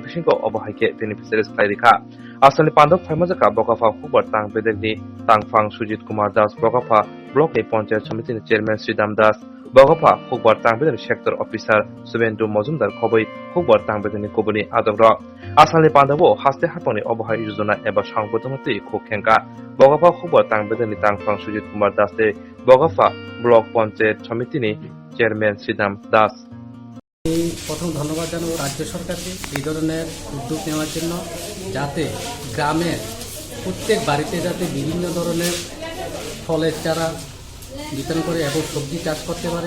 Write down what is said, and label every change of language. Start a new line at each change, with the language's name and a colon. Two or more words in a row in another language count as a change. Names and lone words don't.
Kok Borok: बिसिंखौ अबाहायके बेनिफिसियारिस ख्लाय रेखा आसामनि पान्दब फाइमाजाखा बगाफा हुबार तांगबायनि तांफां सुजित कुमार दास बगाफा ब्लक पंचायत समितिनि चेयरमैन श्रीदाम दास बगाफा हुबार तांगबायनि सेक्टर अफिसार सुबेन्दु मजुमदार खबै हुबार तांगबायनि कुबुनि आदग्र आसामनि पान्दबो हास्ते हापांनि अबाहाय योजना एबा सांबोदमति खुखेंका बगाफा हुबार तांगबायनि तांफां सुजित कुमार दास बगाफा ब्लक पंचायत समितिनि চেয়ারম্যান শ্রীদাম দাস।
Bangla: প্রথম ধন্যবাদ জানাবো রাজ্য সরকারকে এই ধরনের উদ্যোগ নেওয়ার জন্য, যাতে গ্রামের প্রত্যেক বাড়িতে যাতে বিভিন্ন ধরনের ফলের চারা বিতরণ করে এবং সবজি চাষ করতে পারে।